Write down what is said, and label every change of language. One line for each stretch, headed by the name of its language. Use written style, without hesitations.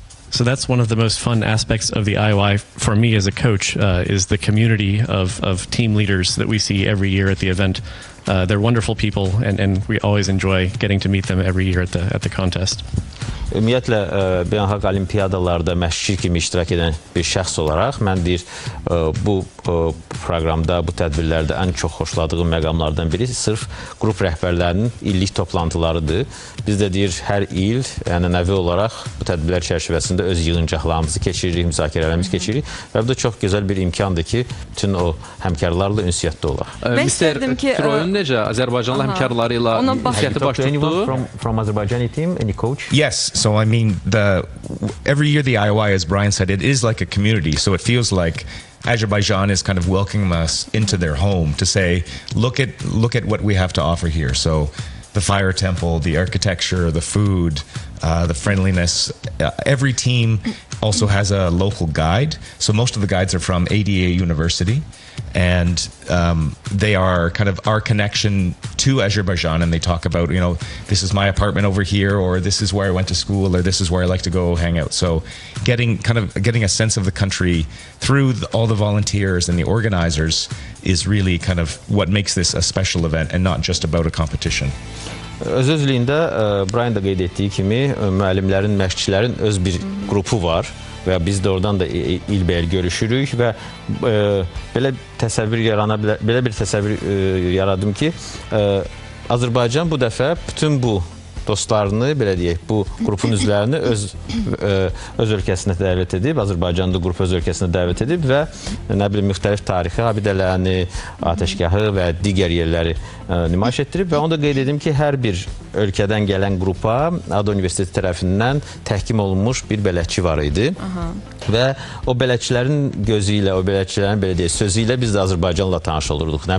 English: So that's one of the most fun aspects of the IOI for me as a coach is the community of team leaders that we see every year at the event. They're wonderful people, and we always enjoy getting to meet them every year at the contest.
Azerbaijani: Ümumiyyətlə, beynəlxalq olimpiyadalarda məşqçi kimi iştirak edən bir şəxs olaraq mən deyir, bu proqramda, bu tədbirlərdə ən çox xoşladığım məqamlardan biri sırf qrup rəhbərlərinin illik toplantılarıdır. Biz də deyir, hər il ənənəvi olaraq bu tədbirlər çərçivəsində öz yığıncaqlarımızı keçiririk, müzakirələrimizi keçiririk və bu da çox gözəl bir imkandır ki, bütün o həmkarlarla ünsiyyətdə olaq. Mən Mr. istərdim ki, Troyun necə Azərbaycanlı həmkarları ilə Ona bax- ünsiyyəti baş tutdu?
English: From Azerbaijani team, any coach? Yes. So I mean, every year the IOI, as Brian said, it is like a community. So it feels like Azerbaijan is kind of welcoming us into their home to say, look at what we have to offer here. So the fire temple, the architecture, the food, the friendliness. Every team also has a local guide. So most of the guides are from ADA University. And they are kind of our connection to Azerbaijan, and they talk about, you know, this is my apartment over here, or this is where I went to school, or this is where I like to go hang out. So getting a sense of the country through all the volunteers and the organizers is really kind of what makes this a special event and not just about a competition.
Azerbaijani: Öz-özlüyündə Brian da qeyd etdiyi kimi müəllimlərin, məşqçilərin öz bir qrupu var və biz də oradan da ilbəil görüşürük və belə bir təsəvvür yaradım ki, Azərbaycan bu dəfə bütün bu dostlarını, belə deyək, bu qrupun üzvlərini öz ölkəsinə dəvət edib, Azərbaycanda qrup öz ölkəsinə dəvət edib və nə bilim, müxtəlif tarixi abidələrini, atəşgahı və digər yerləri nümayiş etdirib və onu da qeyd edim ki, hər bir ölkədən gələn qrupa ADA Universiteti tərəfindən təhkim olunmuş bir bələdçi var idi və o bələdçilərin gözü ilə, o bələdçilərin belə deyək, sözü ilə biz də Azərbaycanla tanış olurduq.